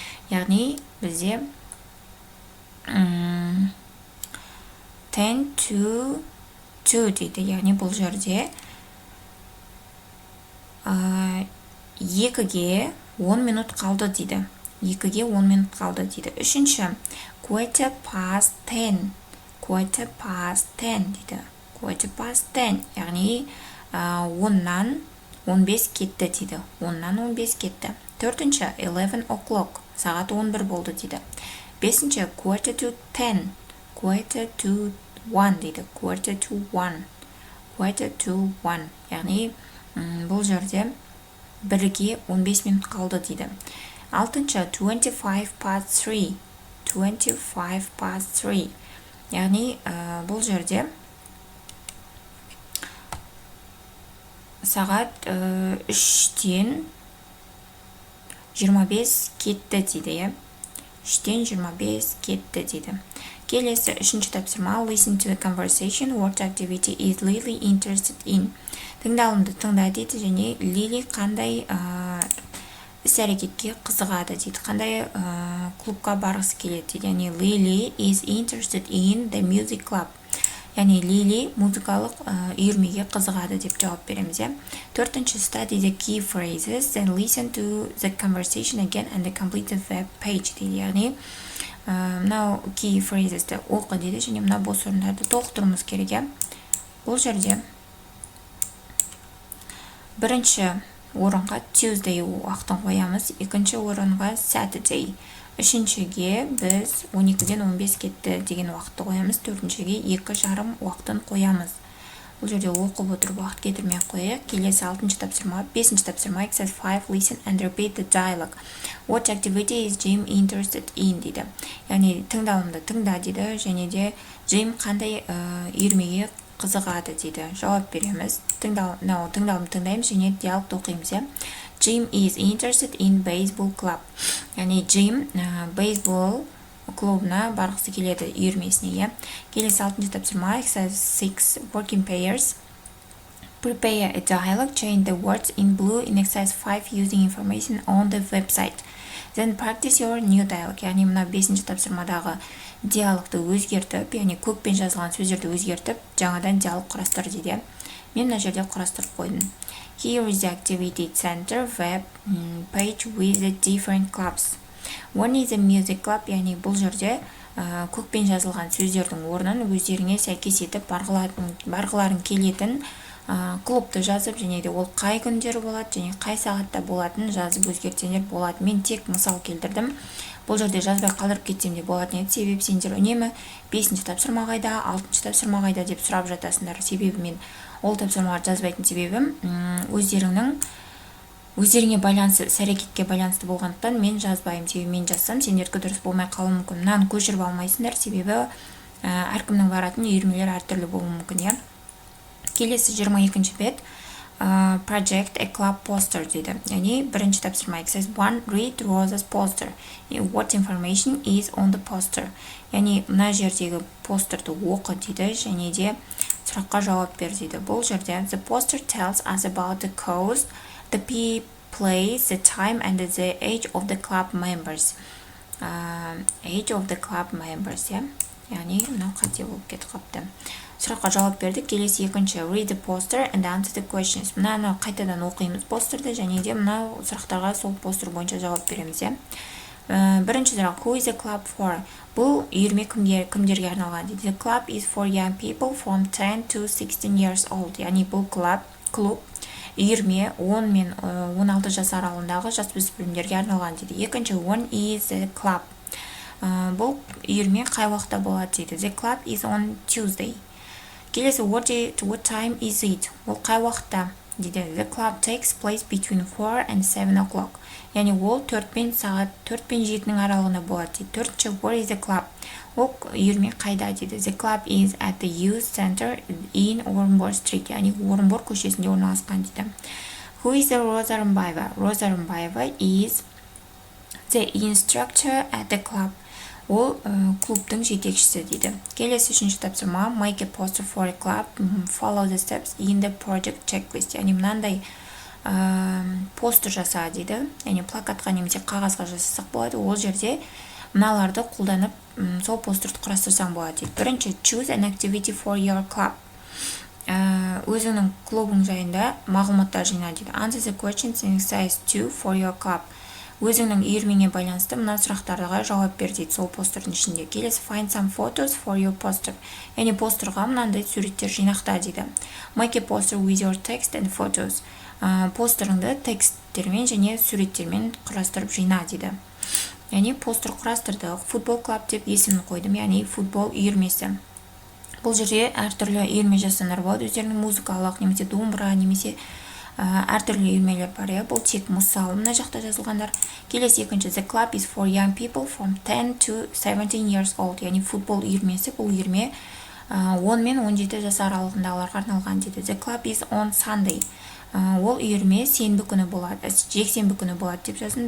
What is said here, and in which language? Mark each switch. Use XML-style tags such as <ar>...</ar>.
<kk>Яғни бізде</kk> <en>10 to 2</en> <kk>дейді. Яғни бұл жерде 2-ге 10 минут қалды дейді. 2-ге 10 минут қалды дейді.</kk> <en>Үшінші, quarter past 10. Quarter past 10 дейді. Quarter past 10.</en> <kk>Яғни 10-нан 15 кетті дейді. 10-нан 15 кетті.</kk> <en>Төртінші, 11 o'clock.</en> <kk>Сағат 11 болды дейді.</kk> <en>Бесінші, quarter to 10. Quarter to 1 дейді. Quarter to 1. Quarter to 1.</en> <kk>Яғни бұл жерде 1-ге 15 минут қалды дейді.</kk> <en>Алтыншы, 25 past 3. 25 past 3.</en> <kk>Яғни бұл жерде сағат 3-тен 25 кетті дейді. 3-тен 25 кетті дейді. Келесі үшінші тапсырма.</kk> <en>Listen to the conversation. What activity is Lily interested in?</en> <kk>Тыңдалымды тыңда дейді, және Лили қандай іс-әрекетке қызығады дейді, қандай клубқа барғысы келеді дейді.</kk> <en>Яғни Lily is interested in the music club.</en> <kk>Яғни Лили музыкалық үйірмеге қызығады деп жауап береміз.</kk> <en>Төртінші, study the key phrases, then listen to the conversation again and complete the web page дейді.</en> <kk>Яғни мынау key phrasesті оқы дейді, және мына бос орындарды толықтыруымыз керек. Бұл жерде бірінші орынға Tuesday уақытын қоямыз, екінші орынға Saturday. Үшіншіге біз 12-ден 15 кетті деген уақытты қоямыз, төртіншіге 2:30 уақытын қоямыз. Бұл жерде оқып отырып уақыт кетірмей қояйық. Келесі алтыншы тапсырма, бесінші тапсырма.</kk> <en>Exercise 5. Listen and repeat the dialogue. What activity is Jim interested in дейді.</en> <kk>Яғни тыңдалымды тыңда дейді, және де Jim қандай үйірмеге қызығады дейді. Жауап береміз. Тыңдалым тыңдаймыз, және диалогты оқимыз.</kk> <en>Jim is interested in baseball club.</en> <kk>Яғни Jim бейсбол клубына барғысы келеді, үйірмесіне. Келесі алтыншы тапсырма.</kk> <en>Exercise 6. Working pairs. Prepare a dialogue, change the words in blue in exercise 5 using information on the website. Then practice your new dialogue.</en> <kk>Яғни мына 5-ші тапсырмадағы диалогты өзгертіп, яғни көкпен жазылған сөздерді өзгертіп, жаңадан диалог құрастыр дейді. Мен мына жерде құрастырып қойдым.</kk> <en>Here is the activity center web page with the different clubs. One is a music club,</en> <kk>яғни бұл жерде көкпен жазылған сөздердің орнын өздеріңе сәйкес етіп барғыларың келетін клубты жазып, және де ол қай күндері болады, және қай сағатта болатынын жазып өзгертсеңдер болады. Мен тек мысал келтірдім. Бұл жерде жазбай қалдырып кетсем де болатын еді. Себебі сендер үнемі 5-ші тапсырма қайда, 6-ші тапсырма қайда деп сұрап жатасыңдар. Себебі мен ол тапсырмаларды жазбайтын себебім өздеріңе байланысты, іс-әрекетке байланысты болғандықтан мен жазбаймын. Себебі мен жазсам, сендерге дұрыс болмай қалуы мүмкін. Мынаны көшіріп алмайсыңдар, себебі әркімнің баратын үйірмелер әртүрлі болуы мүмкін, иә. Келесі 22-ші бет</kk> <en>project a club poster дейді.</en> <kk>Яғни бірінші тапсырма</kk> <en>exercise 1 read Rosa's poster. What information is on the poster?</en> <kk>Яғни мына жердегі постерді оқы дейді, және де сұраққа жауап бер дейді. Бұл жерде</kk> <en>the poster tells us about the cost, the place, the time and the age of the club members. Age of the club members, yeah.</en> <kk>Яғни мынау қате болып кетіп қапты. Сұраққа жауап бердік. Келесі 2-ші</kk> <en>read the poster and answer the questions.</en> <kk>Мынаны қайтадан оқимыз постерді, және де мынау сұрақтарға сол постер бойынша жауап береміз, иә. Бірінші сұрақ</kk> <en>who is the club for?</en> <kk>Бұл үйірме кімдерге арналған дейді.</kk> <en>The club is for young people from 10 to 16 years old.</en> <kk>Яғни бұл клуб үйірме 10 мен 16 жас аралығындағы жасөспірімдерге арналған дейді.</kk> <en>Екінші when is the club?</en> <kk>Бұл үйірме қай уақытта болады дейді.</kk> <en>The club is on Tuesday. Келесі what time is it?</en> <kk>Ол қай уақытта дейді.</kk> <en>The club takes place between 4 and 7 o'clock.</en> <kk>Яғни ол 4 пен 7-нің аралығында болады дейді.</kk> <en>Төртінші where is the club?</en> <kk>Ол үйірме қайда дейді.</kk> <en>The club is at the youth center in Орынбор Street.</en> <kk>Яғни Орынбор көшесінде орналасқан дейді.</kk> <en>Who is the Роза Рымбаева? Роза Рымбаева is the instructor at the club.</en> <kk>Ол клубтың жетекшісі дейді. Келесі 3-ші тапсырма</kk> <en>make a poster for a club, follow the steps in the project checklist.</en> <kk>Яғни мынандай постер жаса дейді. Яғни плакатқа немесе қағазға жасасақ болады. Ол жерде мыналарды қолданып сол постерді құрастырсаң болады дейді.</kk> <en>Бірінші choose an activity for your club.</en> <kk>Өзіңнің клубың жайында мағлұматтар жина дейді.</kk> <en>Answer the questions in exercise 2 for your club.</en> <kk>Өзіңнің үйірмеңе байланысты мына сұрақтарға жауап бер дейді сол постердің ішінде.</kk> <en>Келесі find some photos for your poster.</en> <kk>Яғни постерға мынандай суреттер жинақта дейді.</kk> <en>Make a poster with your text and photos.</en> <kk>Постеріңді тексттермен және суреттермен құрастырып жина дейді. Яғни постер құрастырдық. Футбол клуб деп есімін қойдым, яғни футбол үйірмесі. Бұл жерде әртүрлі үйірме жасанар болады. Өздерінің музыкалық немесе домбыра немесе әртүрлі үйірмелер бар, иә. Бұл тек мысал мына жақта жазылғандар. Келесі 2-ші</kk> <en>the club is for young people from 10 to 17 years old.</en> <kk>Яғни футбол үйірмесі, бұл үйірме 10 мен 17 жас аралығындағыларға арналған дейді.</kk> <en>The club is on Sunday.</en> <kk>Ол үйірме сенбі күні болады, жексенбі күні болады деп жаздым.</kk>